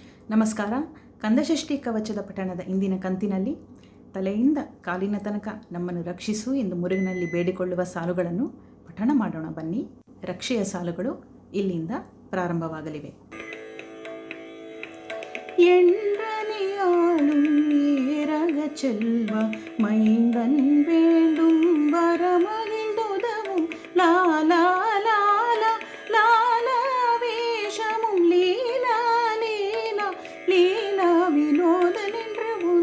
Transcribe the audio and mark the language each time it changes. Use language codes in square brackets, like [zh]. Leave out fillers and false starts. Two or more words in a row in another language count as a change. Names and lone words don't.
[kn] ನಮಸ್ಕಾರ. ಕಂದಷಷ್ಠಿ ಕವಚದ ಪಠಣದ ಇಂದಿನ ಕಂತಿನಲ್ಲಿ ತಲೆಯಿಂದ ಕಾಲಿನ ತನಕ ನಮ್ಮನ್ನು ರಕ್ಷಿಸು ಎಂದು ಮುರುಗನಲ್ಲಿ ಬೇಡಿಕೊಳ್ಳುವ ಸಾಲುಗಳನ್ನು ಪಠಣ ಮಾಡೋಣ ಬನ್ನಿ. ರಕ್ಷೆಯ ಸಾಲುಗಳು ಇಲ್ಲಿಂದ ಪ್ರಾರಂಭವಾಗಲಿವೆ. [ta] எண்ணியாளும் ஏரக செல்வ மைந்தன் வேண்டும் வரமகிழ்ந்துதவும் லாலா லாலா லாலா வேஷமும் லீலா லீலா லீலா வினோதன் என்று உன்